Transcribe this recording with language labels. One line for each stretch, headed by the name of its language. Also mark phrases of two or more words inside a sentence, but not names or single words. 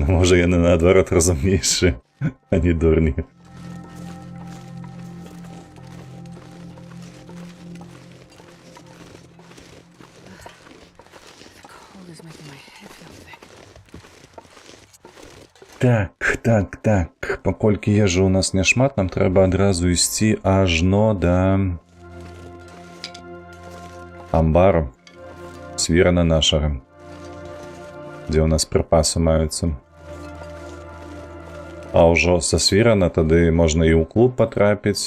Ukrainian: Може, вони наоборот розумніші, а не дурні. Так.
Belarusian: Паколькі ежы у нас няшмат, нам трэба адразу ісці ажно да амбару свірана нашага, дзе ў нас прыпасы маюцца. А ўжо са свірана тады можна і ў клуб патрапіць.